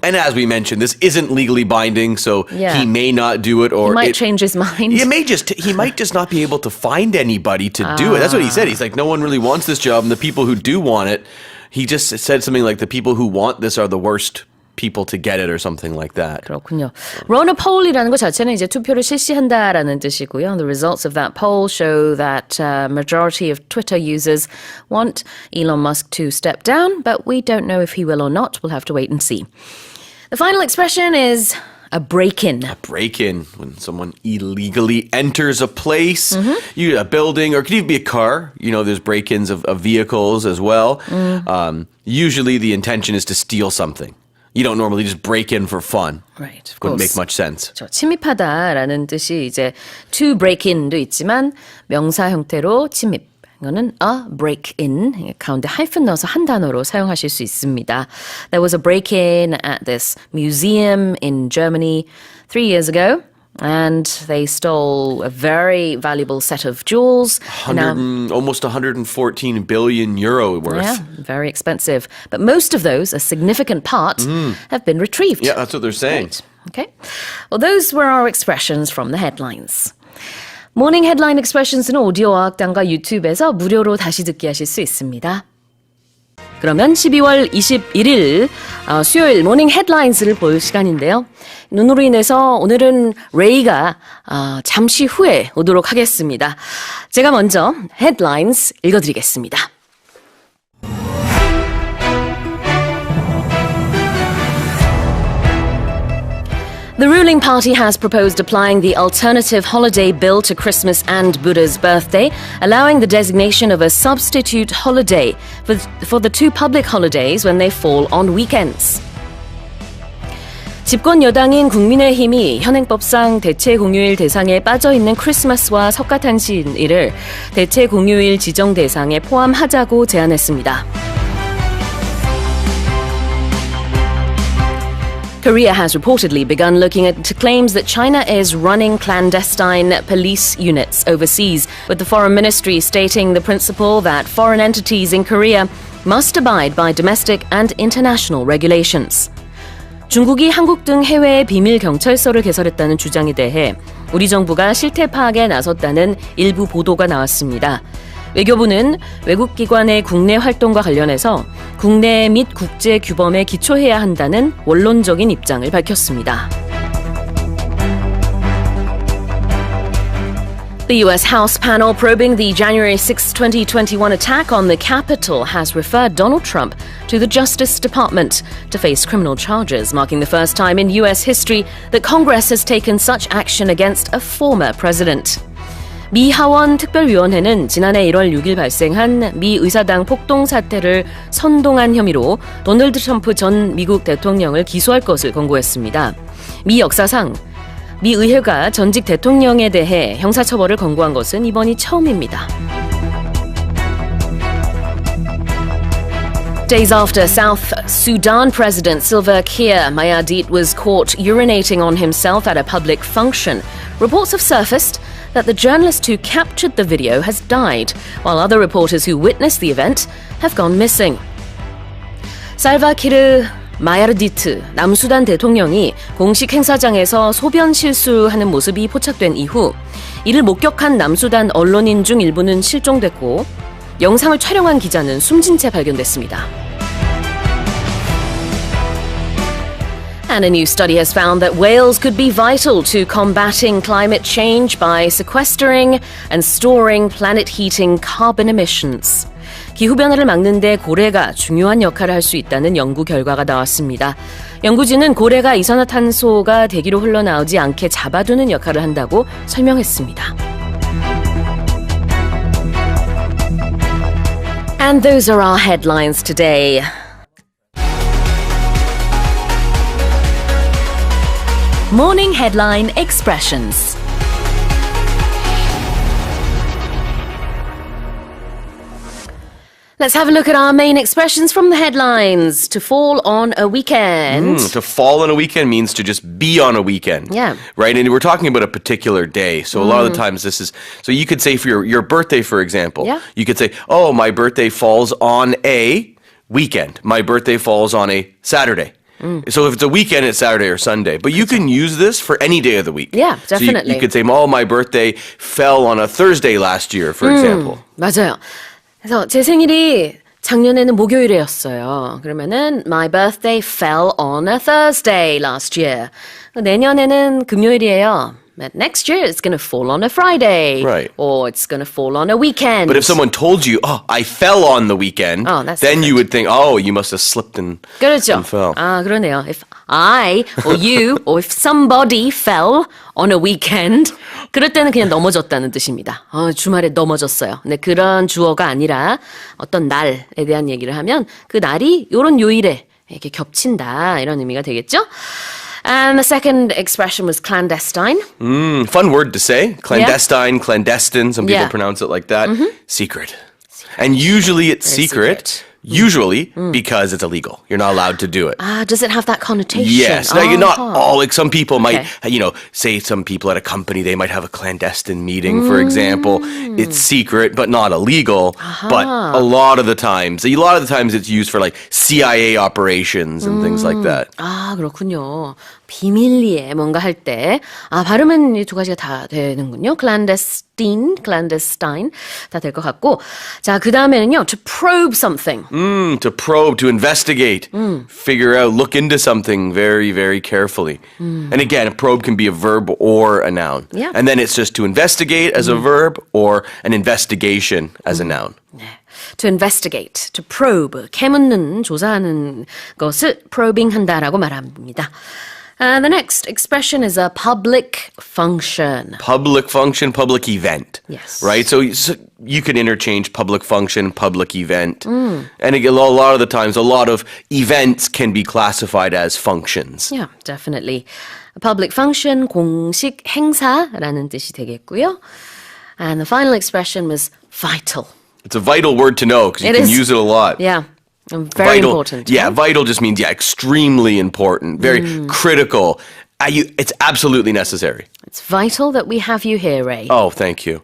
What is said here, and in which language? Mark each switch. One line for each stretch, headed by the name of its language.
English: And as we mentioned, this isn't legally binding, so Yeah. he may not do it, or He might change his mind. He might just not be able to find anybody to do it. That's what he said. He's like, no one really wants this job, and the people who do want it, he just said something like, the people who want this are the worst people to get it, or something like that.
Korean: 그렇군요.
English: Run a poll
Korean: 이라는 것 자체는 이제 투표를 실시한다라는 뜻이고요.
English: The results of that poll show that majority of Twitter users want Elon Musk to step down, but we don't know if he will or not. We'll have to wait and see. The final expression is a break-in. Break-in, when someone illegally enters a place, a building, or it could even be a car. There's break-ins of vehicles as well. Usually the intention is to steal something. You don't normally just break in for fun. Right, of Wouldn't make much sense.
Korean: 침입하다라는 뜻이 이제
English: to break in
Korean: 도 있지만 명사 형태로 침입. 이거는
English: a break in
Korean: 가운데 하이픈 넣어서 한 단어로 사용하실 수 있습니다.
English: There was a break in at this museum in Germany 3 years ago. And they stole a very valuable set of jewels. Almost 114 billion euro worth. Yeah, very expensive. But most of those, a significant part, have been retrieved. Yeah, that's what they're saying. Right. Okay. Well, those were our expressions from the headlines.
Korean: 모닝 헤드라인 expressions는 오디오 어학당과 유튜브에서 무료로 다시 듣기 하실 수 있습니다. 그러면 12월 21일 수요일 모닝 헤드라인스를 볼 시간인데요. 눈으로 인해서 오늘은 레이가 잠시 후에 오도록 하겠습니다. 제가 먼저 헤드라인스 읽어드리겠습니다.
English: The ruling party has proposed applying the alternative holiday bill to Christmas and Buddha's birthday, allowing the designation of a substitute holiday for the two public holidays when they fall on weekends.
Korean: 집권 여당인 국민의힘이 현행법상 대체 공휴일 대상에 빠져있는 크리스마스와 석가탄신일을 대체 공휴일 지정 대상에 포함하자고 제안했습니다.
English: Korea has reportedly begun looking into claims that China is running clandestine police units overseas, with the foreign ministry stating the principle that foreign entities in Korea must abide by domestic and international regulations.
Korean: 중국이 한국 등 해외에 비밀 경찰서를 개설했다는 주장에 대해 우리 정부가 실태 파악에 나섰다는 일부 보도가 나왔습니다. 외교부는 외국 기관의 국내 활동과 관련해서 국내 및 국제 규범에 기초해야 한다는 원론적인 입장을 밝혔습니다.
English: The U.S. House panel probing the January 6, 2021 attack on the Capitol has referred Donald Trump to the Justice Department to face criminal charges, marking the first time in U.S. history that Congress has taken such action against a former president.
Korean: 미 하원 특별위원회는 지난해 1월 6일 발생한 미 의사당 폭동 사태를 선동한 혐의로 도널드 트럼프 전 미국 대통령을 기소할 것을 권고했습니다. 미 역사상 미 의회가 전직 대통령에 대해 형사처벌을 권고한 것은 이번이 처음입니다.
English: Days after South Sudan President Salva Kiir Mayardit was caught urinating on himself at a public function, reports have surfaced that the journalist who captured the video has died, while other reporters who witnessed the event have gone missing.
Korean: 살바 키르 마야르디트 남수단 대통령이 공식 행사장에서 소변 실수하는 모습이 포착된 이후 이를 목격한 남수단 언론인 중 일부는 실종됐고 영상을 촬영한 기자는 숨진 채 발견됐습니다.
English: And a new study has found that whales could be vital to combating climate change by sequestering and storing planet-heating carbon emissions.
Korean: 기후변화를 막는 데 고래가 중요한 역할을 할 수 있다는 연구 결과가 나왔습니다. 연구진은 고래가 이산화탄소가 대기로 흘러나오지 않게 잡아두는 역할을 한다고 설명했습니다.
English: And those are our headlines today. Morning Headline Expressions. Let's have a look at our main expressions from the headlines. To fall on a weekend. To fall on a weekend means to just be on a weekend. Yeah. Right? And we're talking about a particular day. So a lot of the times this is, so you could say for your birthday, for example, Yeah. you could say, oh, my birthday falls on a weekend. My birthday falls on a Saturday. So if it's a weekend, it's Saturday or Sunday. But you can use this for any day of the week. Yeah, definitely. So you could say, oh, my birthday fell on a Thursday last year, for example.
Korean: 맞아요. 그래서 제 생일이 작년에는 목요일이었어요. 그러면은
English: my birthday fell on a Thursday last year.
Korean: 내년에는 금요일이에요.
English: But next year it's going to fall on a Friday. Right. Or it's going to fall on a weekend. But if someone told you, oh, I fell on the weekend, Oh, that's then you different. would think, oh, you must have slipped and
Korean: 그렇죠.
English: fell.
Korean: 아, 그러네요.
English: If I or you or if somebody fell on a weekend,
Korean: 그럴 때는 그냥 넘어졌다는 뜻입니다. 주말에 넘어졌어요. 근데 그런 주어가 아니라 어떤 날에 대한 얘기를 하면 그 날이 요런 요일에 이렇게 겹친다 이런 의미가 되겠죠?
English: And the second expression was clandestine. Fun word to say. Clandestine, clandestine. Some people Yeah. pronounce it like that. Secret. And usually it's Very secret. Usually because it's illegal. You're not allowed to do it. Does it have that connotation? Yes. Now, you're not all, like some people might, Okay. say some people at a company, they might have a clandestine meeting, for example. It's secret, but not illegal. But a lot of the times it's used for like CIA operations and things like that.
Korean: 아, 그렇군요. 비밀리에 뭔가 할 때. 발음은 이 두 가지가 다 되는군요. clandestine 다 될 것 같고. 자, 그 다음에는요.
English: to probe something. To probe, to investigate, figure out, look into something very, very carefully. And again, a probe can be a verb or a noun. Yeah. And then it's just to investigate as a verb or an investigation as a noun.
Korean: 네.
English: to investigate, to probe,
Korean: 캐묻는, 조사하는 것을 probing 한다라고 말합니다.
English: The next expression is a public function. Public function, public event. Yes. Right? So you can interchange public function, public event. And again, a lot of the times, a lot of events can be classified as functions. Yeah, definitely. A public function,
Korean: 공식 행사라는 뜻이 되겠고요.
English: And the final expression was vital. It's a vital word to know because you It can is. use it a lot. Yeah. Very Vital, important. Yeah, vital just means, extremely important, very critical. It's absolutely necessary. It's vital that we have you here, Ray. Oh, thank you.